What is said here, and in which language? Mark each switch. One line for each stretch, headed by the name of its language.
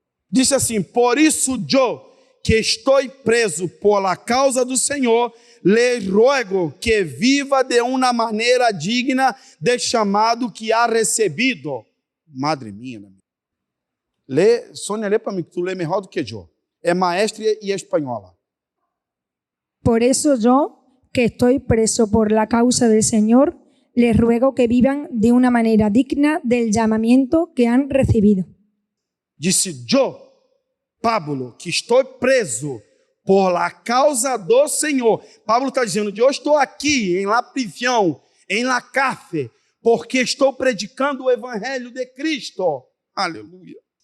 Portuguese: Diz assim, por isso eu, que estou preso por la causa do Senhor, lhe ruego que viva de uma maneira digna do chamado que ha recebido. Madre minha, Sônia, lê para mim, que tu lê melhor do que eu. É maestra e é espanhola.
Spanish: Por eso yo, que estoy preso por la causa del Señor, les ruego que vivan de una manera digna del llamamiento que han recibido.
Portuguese: Disse, eu, Pablo, que estou preso por la causa do Senhor. Pablo está dizendo, eu estou aqui em la prisão, em la cárcel, porque estou predicando o evangelho de Cristo. Aleluia.